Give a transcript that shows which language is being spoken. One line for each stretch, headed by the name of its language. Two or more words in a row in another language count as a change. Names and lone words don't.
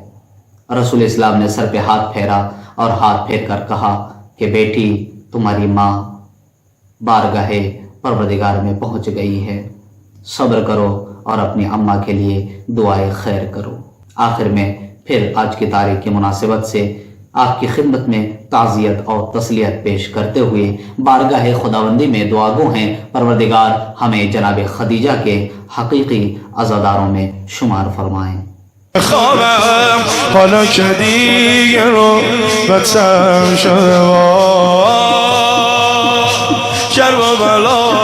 Urdu: رسول اسلام نے سر پہ ہاتھ پھیرا اور ہاتھ پھیر کر کہا کہ بیٹی تمہاری ماں بارگاہ پروردگار میں پہنچ گئی ہے، صبر کرو اور اپنی اماں کے لیے دعائے خیر کرو۔ آخر میں پھر آج کی تاریخ کی مناسبت سے آپ کی خدمت میں تعزیت اور تسلیت پیش کرتے ہوئے بارگاہ خداوندی میں دعا گو ہیں پروردگار ہمیں جناب خدیجہ کے حقیقی عزاداروں میں شمار فرمائیں۔
Persian: خوابم حالا که دیگه رو بتم شده کرب و بلا